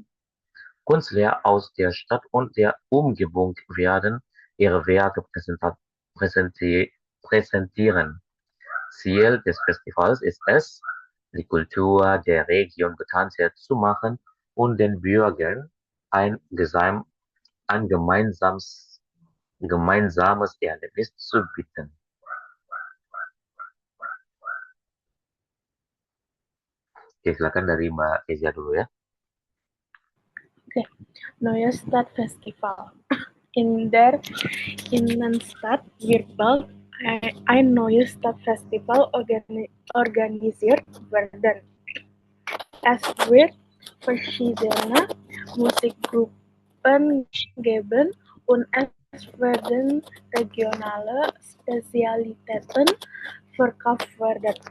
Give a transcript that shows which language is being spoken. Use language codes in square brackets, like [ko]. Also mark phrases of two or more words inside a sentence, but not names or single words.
[de] Künstler aus der Stadt und der Umgebung werden ihre Werke präsentieren. Ziel des Festivals ist es, die Kultur der Region bekannter zu machen und den Bürgern ein gemeinsames Erlebnis zu bieten. [id] Oke, silakan dari Mbak Eza dulu ya. [de] Neues Stadtfestival. In der Innenstadt wird bald ein neues Stadtfestival organisiert werden. Es wird verschiedene Musikgruppen geben und es werden regionale Spezialitäten verkauft werden.